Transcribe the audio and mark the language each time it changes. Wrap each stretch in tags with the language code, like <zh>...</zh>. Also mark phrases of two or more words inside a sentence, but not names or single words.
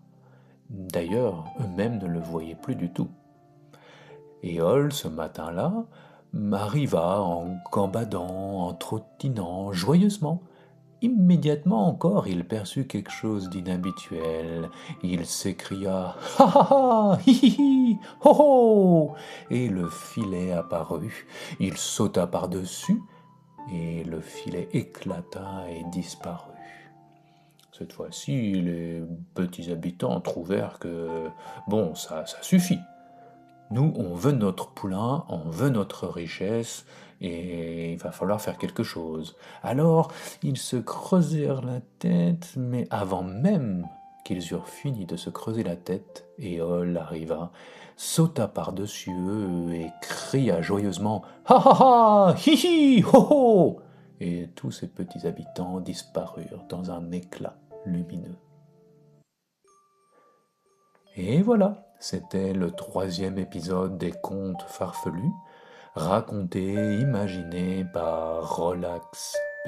<fr>D'ailleurs, eux-mêmes ne le voyaient plus du tout. Éole, ce matin-là, arriva en gambadant, en trottinant joyeusement. Immédiatement encore, il perçut quelque chose d'inhabituel. Il s'écria « Ha ha ha, hi hi hi, ho ho !» et le filet apparut. Il sauta par-dessus et le filet éclata et disparut. Cette fois-ci, les petits habitants trouvèrent que, bon, ça suffit. Nous, on veut notre poulain, on veut notre richesse, et il va falloir faire quelque chose. Alors, ils se creusèrent la tête, mais avant même qu'ils eurent fini de se creuser la tête, Éole arriva, sauta par-dessus eux et cria joyeusement « Ha ha ha, hi hi, ho ho !» Et tous ces petits habitants disparurent dans un éclat lumineux. Et voilà, c'était le 3e épisode des Contes farfelus, raconté, imaginé par Relax Pezzo.</fr>